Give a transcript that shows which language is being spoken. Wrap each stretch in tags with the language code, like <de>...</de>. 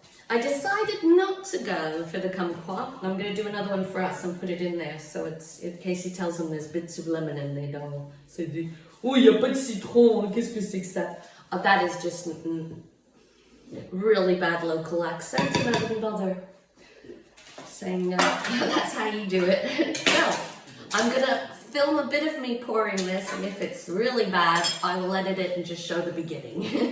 <en>I decided not to go for the kumquat. I'm going to do another one for us and put it in there, so it's in case he tells them there's bits of lemon in there. Don't say, oh,</en> <fr>il n'y a pas de citron, qu'est-ce que c'est que ça?</fr> <en>Oh, that is just really bad local accent, and I wouldn't bother saying that's how you do it. So, I'm going to film a bit of me pouring this, and if it's really bad, I will edit it and just show the beginning.</en>